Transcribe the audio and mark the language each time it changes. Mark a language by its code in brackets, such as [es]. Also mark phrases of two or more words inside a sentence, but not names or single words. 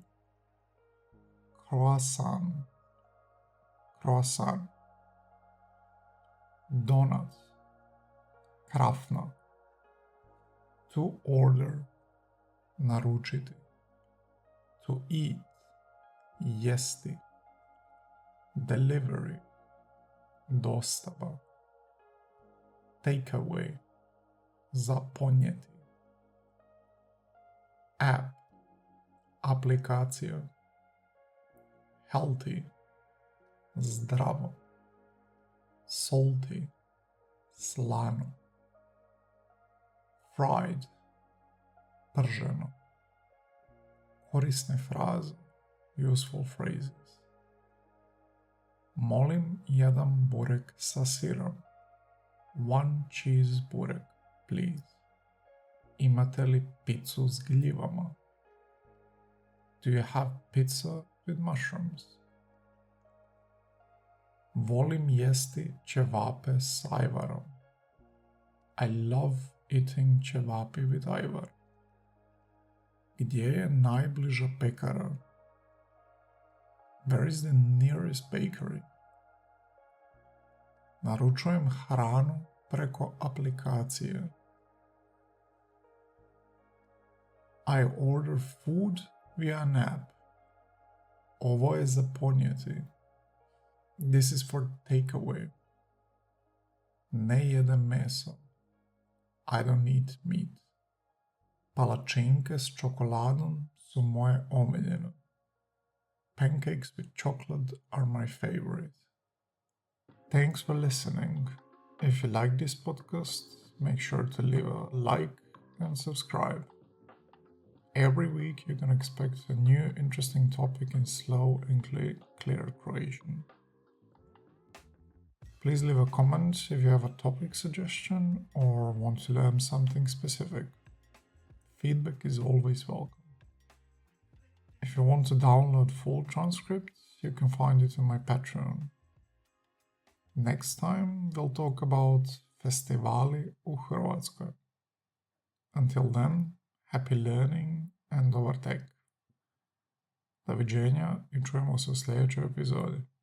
[en] Croissant, croissant. Donut, krafna. To order, naručiti. To eat, [hr] jesti. [en] Delivery, dostava. [hr] Takeaway, za ponijeti. [en] App, aplikacija. Healthy, zdravo. Salty, slano. Fried, prženo. [hr] Korisne fraze, [en] useful phrases. [hr] Molim jedan burek sa sirom. [en] One cheese burek, please. [hr] Imate li pizzu s gljivama? [en] Do you have pizza with mushrooms? [hr] Volim jesti ćevape s ajvarom. [en] I love eating ćevapi with ajvar. [hr] Gdje je najbliža pekara? [en] Where is the nearest bakery? [hr] Naručujem hranu preko aplikacije. [en] I order food via an app. [hr] Ovo je za ponijeti. [en] This is for takeaway. [hr] Ne jedem meso. [en] I don't eat meat. [hr] Palačinke s čokoladom su moje omiljene. [en] Pancakes with chocolate are my favorite. Thanks for listening. If you like this podcast, make sure to leave a like and subscribe. Every week you can expect a new interesting topic in slow and clear Croatian. Please leave a comment if you have a topic suggestion or want to learn something specific. Feedback is always welcome. If you want to download full transcripts, you can find it on my Patreon. Next time we'll talk about [hr] festivali u Hrvatskoj. [en] Until then, happy learning and [hr] dobar tek. Doviđenja i čujemo se u sljedećoj epizodi.